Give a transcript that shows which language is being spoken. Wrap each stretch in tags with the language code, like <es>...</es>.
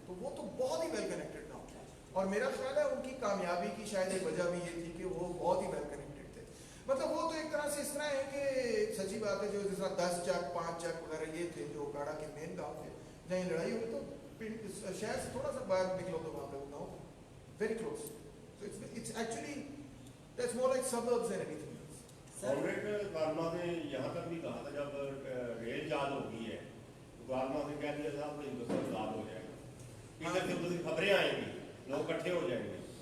<hi>तो वो तो बहुत ही वेल कनेक्टेड गाँव है, और मेरा ख्याल है उनकी कामयाबी की शायद एक वजह भी ये थी कि वो बहुत ही वेल कनेक्टेड थे। मतलब वो तो एक तरह से इस तरह है कि सच्ची बात है, जो जिस तरह 10 चक 5 चक वगैरह ये थे जो ओकाड़ा के मेन गाँव थे, जहाँ लड़ाई हुई तो शहर से थोड़ा सा बाहर निकलो तो वहाँ पे वो गाँव very close.</hi> <en>So it's actually that's more like suburbs than anything else.</en> <hi>Comrade गालमा ने यहाँ तक भी कहा था जब रेल जाल होगी है तो गालमा ने कह दिया था हिंदुस्तान आजाद हो जाएगा, इधर से उधर की खबरें आएंगी, लोग इकट्ठे हो जाएंगे।</hi>